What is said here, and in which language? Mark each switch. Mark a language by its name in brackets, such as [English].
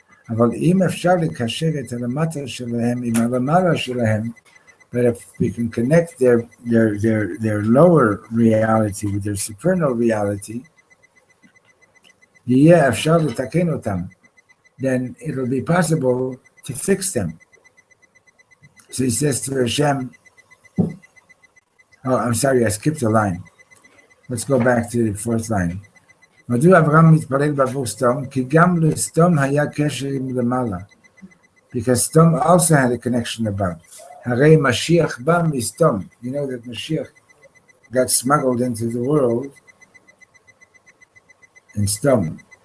[Hebrew] אבל אם אפשר לקשר את הלמטה שלהם עם הלמעלה שלהם, [English] but if we can connect their lower reality with their supernal reality, [Hebrew] יהיה אפשר לתקן אותם, [English] then it'll be possible to fix them. So he says to Hashem, oh, I'm sorry, I skipped a line. Let's go back to the fourth line. [Hebrew] מדוע אברהם מתפלל בעבור סדום? כי גם לסדום היה קשר עם למעלה. [English] Because Sdom also had a connection above. [Hebrew] הרי משיח בא מסדום. [English] You know that Mashiach got smuggled into the world in Sdom.